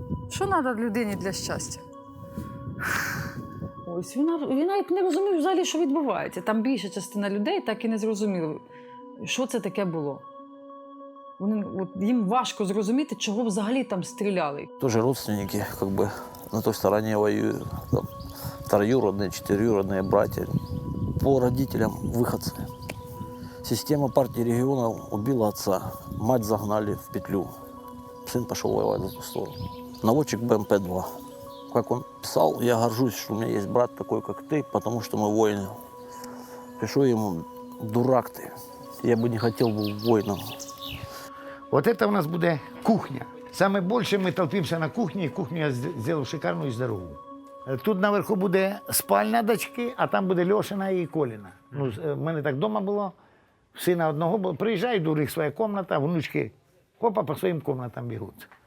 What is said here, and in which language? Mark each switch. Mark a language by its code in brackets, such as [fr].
[uk] Що треба людині для щастя? Ось він навіть не розумів взагалі, що відбувається. Там більша частина людей так і не зрозуміли, що це таке було. Їм важко зрозуміти, чого взагалі там стріляли. [ru] Тоже родственники, как бы, на той стороне воюют. Там, троюродные, четырюродные братья. По родителям выходцы. Система партии регионов убила отца. Мать загнали в петлю. Сын пошел воевать за ту сторону. Наводчик БМП-2. Как он писал, я горжусь, что у меня есть брат такой, как ты, потому что мы воины. Пишу ему, дурак ты. Я бы не хотел быть воином. [uk] От це у нас буде кухня. Саме більше ми толпимося на кухні, і кухню я зробив шикарну і здорову. Тут наверху буде спальня дочки, а там буде Льошина і Коліна. Ну, в мене так вдома було, сина одного було. Приїжджаю, до них своя кімната, внучки, хопа, по своїм кімнатам бігуть.